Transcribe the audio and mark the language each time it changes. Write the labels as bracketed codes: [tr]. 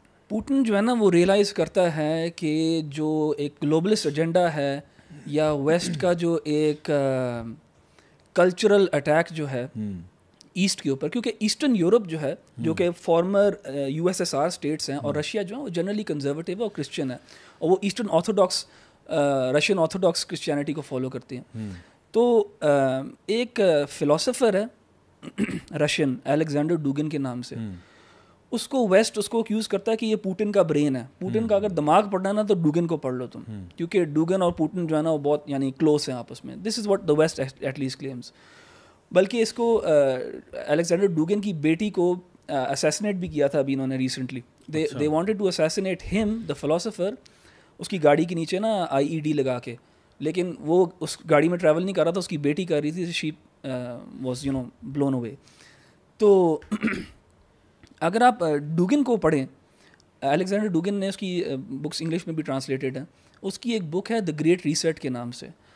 [ur] Putin جو ہے نا وہ ریئلائز کرتا ہے کہ جو ایک گلوبلسٹ ایجنڈا ہے یا ویسٹ کا جو ایک کلچرل اٹیک جو ہے ایسٹ کے اوپر, کیونکہ ایسٹرن یورپ جو ہے جو کہ farmer U S S R status ہیں, اور رشیا جو ہے وہ جنرلی کنزرویٹیو ہے اور کرسچن ہے, اور وہ eastern orthodox Russian orthodox Christianity کو فالو کرتے ہیں. تو ایک فلاسفر ہے رشین الیگزینڈر ڈوگن کے نام سے, اس کو ویسٹ اس کو ایکیوز کرتا ہے کہ یہ پوٹن کا برین ہے. پوٹن کا اگر دماغ پڑھنا ہے نا تو ڈوگن کو پڑھ لو تم, کیونکہ ڈوگن اور پوٹن جو ہے نا وہ بہت یعنی کلوز ہیں آپس میں. [en] This is what the West at least claims. [ur] بلکہ اس کو الیگزینڈر ڈوگن کی بیٹی کو اسیسنیٹ بھی کیا تھا ابھی انہوں نے ریسنٹلی. [en] they wanted to assassinate him the philosopher, [ur] اس کی گاڑی کے نیچے نا IED لگا کے, لیکن وہ اس گاڑی میں ٹریول نہیں کر رہا تھا, اس کی بیٹی کر رہی تھی. [en] She was you know blown away. [ur] تو اگر آپ ڈوگن کو پڑھیں, الیگزینڈر ڈوگن نے اس کی بکس انگلش میں بھی ٹرانسلیٹڈ ہیں, اس کی ایک بک ہے دا گریٹ ریسیٹ کے نام سے.